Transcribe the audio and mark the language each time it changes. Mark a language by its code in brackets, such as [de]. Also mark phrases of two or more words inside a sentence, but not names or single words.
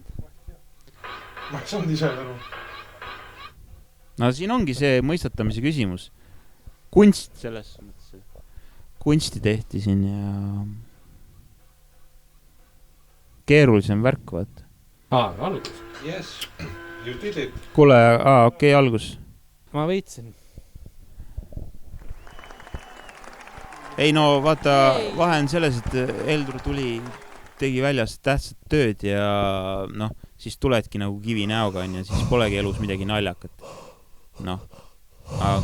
[et] Ma ei saanud ise aru. No siin ongi see mõistatamise küsimus. Kunst selles mõttes. Kunsti tehti siin ja... Keerulisem värk, vaat. Algus. [en] Yes, you did it. [et] Kuule, okei, algus. Ma võitsin. Ei no, vaata, vahe on selles, et Eldur tegi väljas tähtsat tööd ja noh, siis tuledki nagu kivi näoga ja siis polegi elus midagi naljakat.